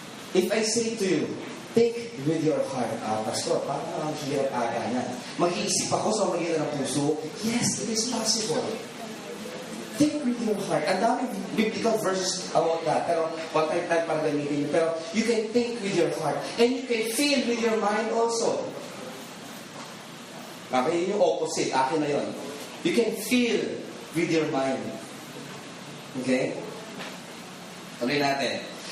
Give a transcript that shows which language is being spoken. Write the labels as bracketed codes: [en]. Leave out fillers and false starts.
[en] If I say to you, think with your heart. [tl] Pastor, parang ang hirap aga niya. Mag-iisip ako sa magitan ng puso. [en] Yes, it is possible. Think with your heart. [tl] Ang daming biblical verses about that. Pero, one time para gamitin. [en] Pero, you can think with your heart. And you can feel with your mind also. [tl] Okay, yung opposite. Akin na yun. You can feel with your mind. Okay? Tuloy natin.